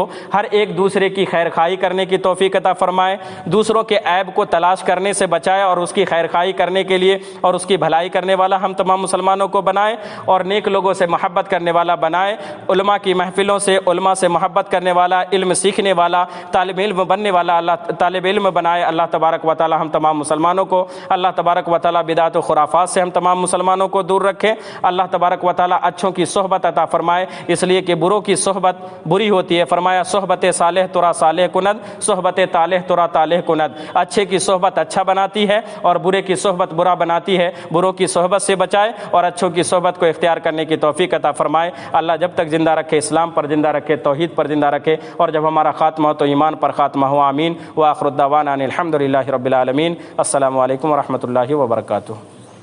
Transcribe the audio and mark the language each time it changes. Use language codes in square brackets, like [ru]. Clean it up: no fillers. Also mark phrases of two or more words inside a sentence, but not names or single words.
[ur] ہر ایک دوسرے کی خیر خواہی کرنے کی توفیق عطا فرمائے، دوسروں کے عیب کو تلاش کرنے سے بچائے اور اس کی خیر خواہی کرنے کے لیے اور اس کی بھلائی کرنے والا ہم تمام مسلمانوں کو بنائے، اور نیک لوگوں سے محبت کرنے والا بنائے، علماء کی محفلوں سے علماء سے محبت کرنے والا، علم سیکھنے والا، طالب علم بننے والا اللہ طالب علم بنائے۔ [ar] اللہ تبارک و تعالی [ur] ہم تمام مسلمانوں کو، [ar] اللہ تبارک و تعالی [ur] بدعت و خرافات سے ہم تمام مسلمانوں کو دور رکھے۔ [ar] اللہ تبارک و تعالی [ur] اچھوں کی صحبت عطا فرمائے، اس لیے کہ بروں کی صحبت بری ہوتی ہے۔ [fa] فرمایا صحبت صالح ترا صالح کند، صحبت طالح ترا طالح کند۔ [ur] اچھے کی صحبت اچھا بناتی ہے اور برے کی صحبت برا بناتی ہے۔ بروں کی صحبت سے بچائے اور اچھوں کی صحبت کو اختیار کرنے کی توفیق عطا فرمائے۔ اللہ جب تک زندہ رکھے، اسلام پر زندہ رکھے، توحید پر زندہ رکھے، اور جب ہمارا خاتمہ ہو تو ایمان پر خاتمہ ہو۔ [ar] آمین۔ وآخر الدعوانا ان الحمد للہ رب العالمین۔ السلام علیکم ورحمۃ اللہ وبرکاتہ۔